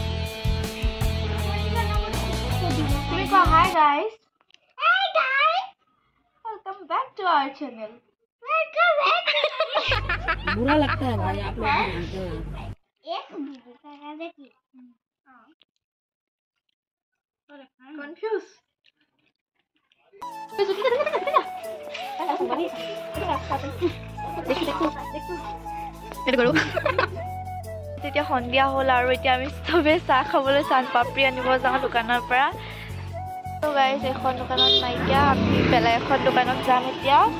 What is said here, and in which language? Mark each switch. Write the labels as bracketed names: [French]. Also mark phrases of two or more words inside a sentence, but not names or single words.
[English] Hi guys. Hey guys. to our channel. [Hindi] बुरा लगता है भाई आप लोग जानते हो [English] Confused. [Assamese] তেতিয়া সন্ধিয়া হ'ল আৰু এতিয়া আমি চবে চাহ খাবলৈ চান পাপৰি আনিব যাওঁ দোকানৰ পৰা তো গাইজ এখন দোকানত নাইকিয়া আমি বেলেগ এখন দোকানত যাম এতিয়া